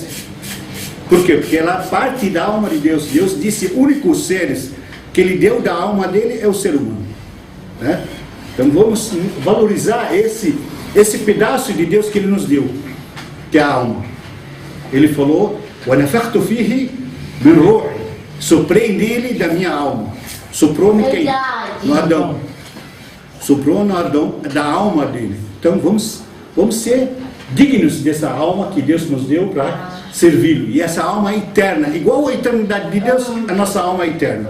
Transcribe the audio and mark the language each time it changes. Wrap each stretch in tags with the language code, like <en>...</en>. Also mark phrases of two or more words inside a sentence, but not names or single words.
<pt>Por quê? Porque ela parte da alma de Deus. Deus disse, únicos seres que Ele deu da alma dele é o ser humano. Né? Então vamos valorizar esse pedaço de Deus que Ele nos deu, que é a alma. Ele falou,</pt> <ar>وَنَفَخْتُ فِيهِ مِنْ رُوحِ,</ar> <pt>soprei nele da minha alma. Soprou em quem? No Adão. Soprou no Adão, da alma dele. Então vamos ser dignos dessa alma que Deus nos deu para servi-lo. E essa alma é eterna, igual a eternidade de Deus, a nossa alma é eterna.</pt>